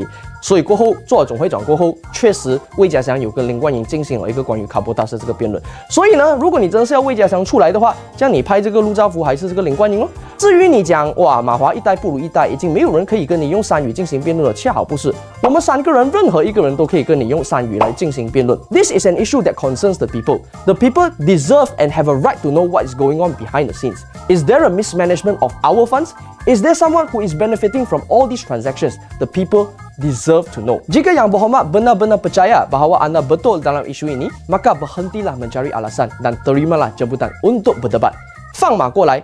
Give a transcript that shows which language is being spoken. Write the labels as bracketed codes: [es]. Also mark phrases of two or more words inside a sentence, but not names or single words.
[zh] 所以过后做了总会长过后，确实魏家祥有跟林冠英进行了一个关于卡波大师这个辩论。所以呢，如果你真的是要魏家祥出来的话，这样你拍这个陆兆福还是这个林冠英咯。至于你讲哇马华一代不如一代，已经没有人可以跟你用3语进行辩论了，恰好不是，我们3个人任何一个人都可以跟你用3语来进行辩论。 [en] This is an issue that concerns the people. The people deserve and have a right to know what is going on behind the scenes. Is there a mismanagement of our funds? Is there someone who is benefiting from all these transactions? The people deserve to know. [ms] Jika Yang Berhormat benar-benar percaya bahawa anda betul dalam isu ini, maka berhentilah mencari alasan dan terimalah jemputan untuk berdebat. [zh] 放马过来